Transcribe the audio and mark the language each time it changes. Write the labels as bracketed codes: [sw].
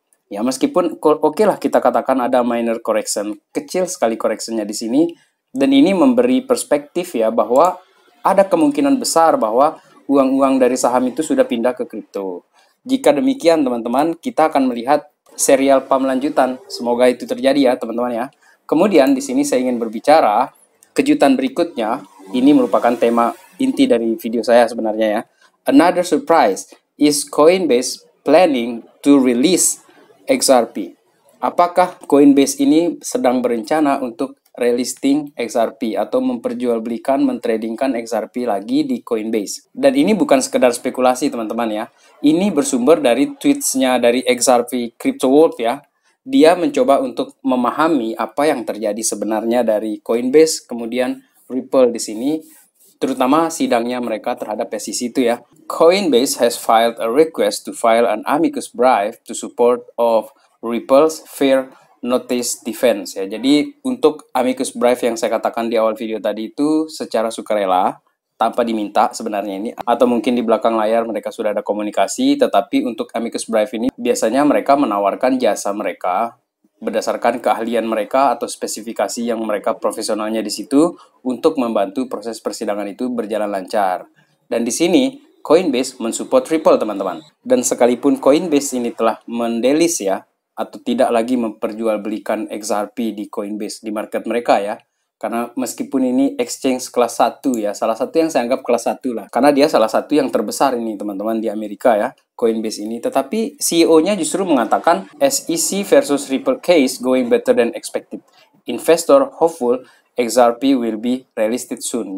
[id] Ya meskipun oke lah kita katakan ada [en] minor correction, [id] kecil sekali correctionnya di sini, dan ini memberi perspektif ya bahwa ada kemungkinan besar bahwa uang-uang dari saham itu sudah pindah ke kripto. Jika demikian teman-teman, kita akan melihat serial pump lanjutan. Semoga itu terjadi ya teman-teman ya. Kemudian di sini saya ingin berbicara kejutan berikutnya. Ini merupakan tema inti dari video saya sebenarnya ya. [en] Another surprise is Coinbase planning to release XRP. [id] Apakah Coinbase ini sedang berencana untuk relisting XRP atau memperjualbelikan, mentradingkan XRP lagi di Coinbase? Dan ini bukan sekedar spekulasi teman-teman ya. Ini bersumber dari tweetsnya dari XRP Crypto World ya. Dia mencoba untuk memahami apa yang terjadi sebenarnya dari Coinbase, kemudian Ripple di sini, terutama sidangnya mereka terhadap SEC itu ya. [en] Coinbase has filed a request to file an amicus brief to support of Ripple's fair notice defense ya. [id] Jadi untuk amicus brief yang saya katakan di awal video tadi itu secara sukarela, tanpa diminta sebenarnya ini, atau mungkin di belakang layar mereka sudah ada komunikasi, tetapi untuk amicus brief ini biasanya mereka menawarkan jasa mereka berdasarkan keahlian mereka atau spesifikasi yang mereka profesionalnya di situ untuk membantu proses persidangan itu berjalan lancar. Dan di sini Coinbase mensupport Ripple teman-teman. Dan sekalipun Coinbase ini telah mendelis ya, atau tidak lagi memperjualbelikan XRP di Coinbase di market mereka ya, karena meskipun ini exchange kelas 1 ya, salah satu yang saya anggap kelas 1 lah. Karena dia salah satu yang terbesar ini teman-teman di Amerika ya, Coinbase ini. Tetapi CEO-nya justru mengatakan [en] SEC versus Ripple case going better than expected. Investor hopeful XRP will be relisted soon.